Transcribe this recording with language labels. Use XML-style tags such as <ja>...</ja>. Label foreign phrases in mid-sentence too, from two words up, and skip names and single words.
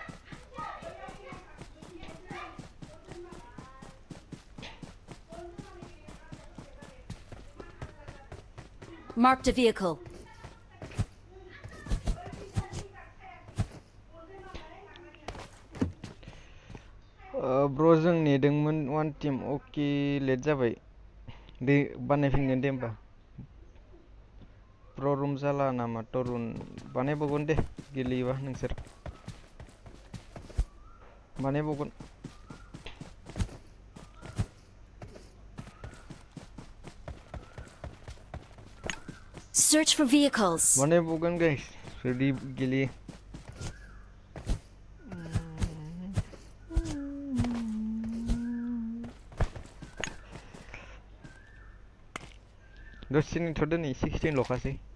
<en>Marked a vehicle.</en> <brx>Bro जों नेदोंमोन</brx> <en>one team</en> <brx>ओके लेट जाबाय दे बानायफिनगोन दे होमबा प्र रुम जाला नामा तरुन बानायबावगोन दे गेलेयोबा नोंसोर बानायबावगोन</brx> <en>Search for vehicles.</en> <brx>बानायबावगोन गाइस रेडि गेलेयो दसेनि थ'दो नै 16 ल'खासै</brx>